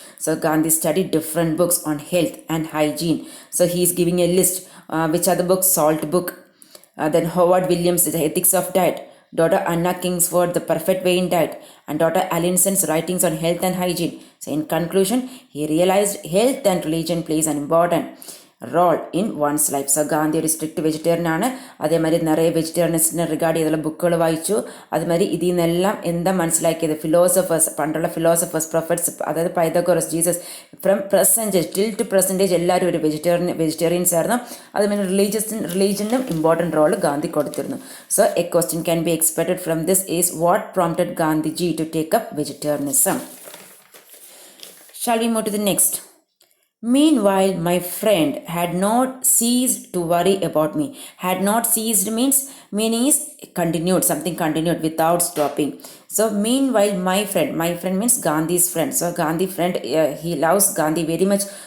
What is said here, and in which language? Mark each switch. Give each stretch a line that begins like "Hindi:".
English: So Gandhi studied different books on health and hygiene. So he is giving a list, which are the books: Salt book, then Howard Williams, The Ethics of Diet, Dr. Anna Kingsford, The Perfect Way in Diet, and Dr. Allinson's writings on health and hygiene. So in conclusion, he realized health and religion plays an important role in one's life.
Malayalam: So Gandhi ഒരു strict vegetarian ആണ്. അതേമാതിരി നിറയെ വെജിറ്റേറിയനിസ്റ്റിനെ regard ചെയ്തുള്ള ബുക്കുകൾ വായിച്ചു. അതുമാതിരി ഇതിൽ നിന്നെല്ലാം എന്താ മനസ്സിലാക്കിയത്? പണ്ടുള്ള ഫിലോസഫേഴ്സ്, പ്രൊഫറ്റ്സ്, അതായത് Pythagoras, Jesus,
English: from present age till to present age
Malayalam: എല്ലാവരും ഒരു വെജിറ്റേറിയൻസ് ആയിരുന്നു. അതുമാതിരി റിലീജിയനും ഇമ്പോർട്ടൻറ്റ് റോൾ ഗാന്ധി കൊടുത്തിരുന്നു.
English: So a question can be expected from this is what prompted Gandhiji to take up vegetarianism. Shall we move to the next? Meanwhile, my friend had not ceased to worry about me. Had not ceased meaning is continued, something continued without stopping. So meanwhile, my friend means Gandhi's friend. So Gandhi friend, he loves Gandhi very much.